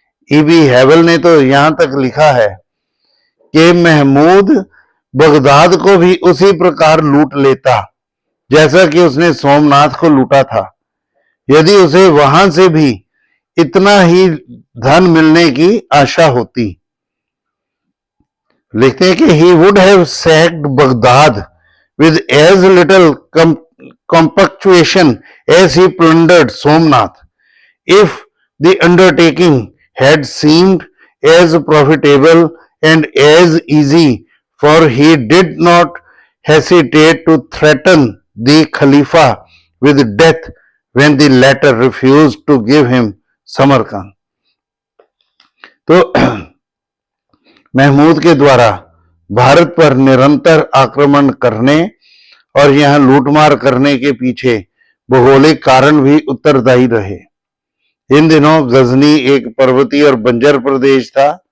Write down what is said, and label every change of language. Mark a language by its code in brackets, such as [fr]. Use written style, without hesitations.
[hi] EB हैवल ने तो यहां तक लिखा है कि महमूद बगदाद को भी उसी प्रकार लूट लेता जैसा कि उसने सोमनाथ को लूटा था। यदि उसे वहां से भी इतना ही धन मिलने की आशा होती। लिखते हैं कि [en] he would have sacked Baghdad with as little compunctuation as he plundered Somnath, if the undertaking had seemed as profitable and as easy, for he did not hesitate to threaten the Khalifa with death when the latter refused to give him Samarkand. [hi] तो महमूद के द्वारा भारत पर निरंतर आक्रमण करने और यहां लूटमार करने के पीछे भौगोलिक कारण भी उत्तरदायी रहे। इन दिनों गजनी एक पर्वतीय और बंजर प्रदेश था।